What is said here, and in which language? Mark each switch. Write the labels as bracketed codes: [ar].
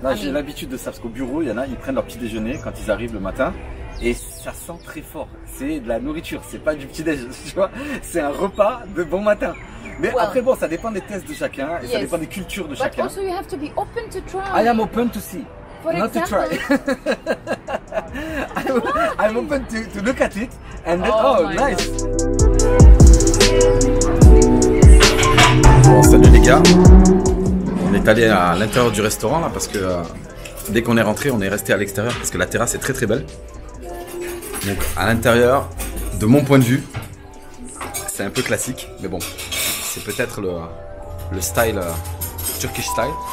[fr] J'ai l'habitude de ça parce qu'au bureau, il y en a, ils prennent leur petit déjeuner quand ils arrivent le matin. Et ça sent très fort, c'est de la nourriture, c'est pas du petit déjeuner, tu vois, c'est un repas de bon matin. Mais après bon, ça dépend des tests de chacun et ça dépend des cultures de chacun. [en] But also you have to be open to try. I am open to see, not to try. I'm open to look at it and then, oh nice. [fr] Bon, salut les gars, on est allé à l'intérieur du restaurant là parce que dès qu'on est rentré, on est resté à l'extérieur parce que la terrasse est très très belle. Donc à l'intérieur, de mon point de vue, c'est un peu classique, mais bon, c'est peut-être le style, [en] Turkish style.